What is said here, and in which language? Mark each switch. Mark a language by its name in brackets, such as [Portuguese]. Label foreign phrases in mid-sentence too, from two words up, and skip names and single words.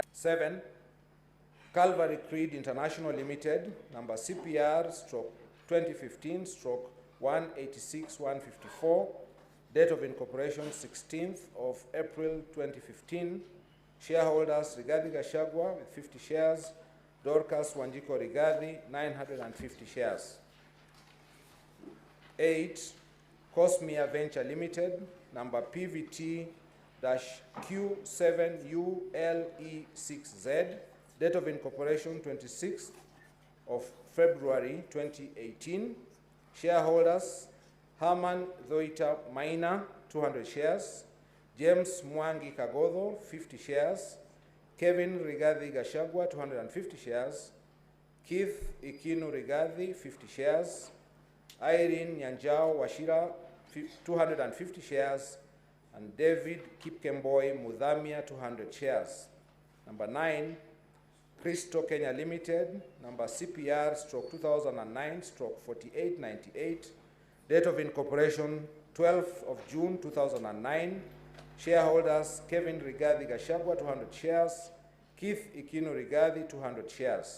[English] 7, Calvary Creed International Limited, number CPR/2015/186154, date of incorporation 16th of April 2015. Shareholders, Rigathi Gachagua with 50 shares, Dorcas Wanjiko Rigathi 950 shares. 8, Cosmia Venture Limited, number PVT-Q7ULE6Z, date of incorporation 26th of February 2018. Shareholders, Herman Zoita Maina 200 shares, James Mwangi Kagodho 50 shares, Kevin Rigathi Gachagua 250 shares, Keith Ikinu Rigathi 50 shares, Irene Nyanjao Washira 250 shares, and David Kipkemboi Mudhamia 200 shares. Number 9, Cristo Kenya Limited, number CPR/2009/4898, date of incorporation 12th of June 2009. Shareholders, Kevin Rigathi Gachagua 200 shares, Keith Ikino Rigathi, 200 shares.